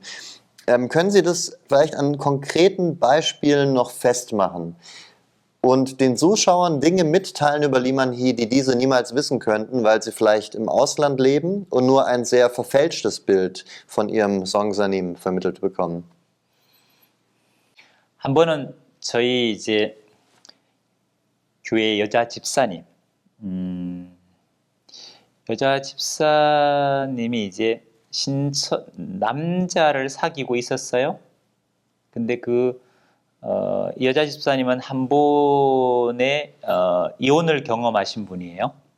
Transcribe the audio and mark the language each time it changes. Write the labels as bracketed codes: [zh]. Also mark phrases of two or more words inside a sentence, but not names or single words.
[de] Können Sie das vielleicht an konkreten Beispielen noch festmachen? Und den Zuschauern Dinge mitteilen über Lee Man-hee, die diese niemals wissen könnten, weil sie vielleicht im Ausland leben und nur ein sehr verfälschtes Bild von ihrem Song Sanim vermittelt bekommen. [ko] 한 번은 저희 이제 교회 여자 집사님, 여자 집사님이 이제 남자를 사귀고 있었어요. 근데 여자 집사님은 한 번에 이혼을 경험하신 분이에요.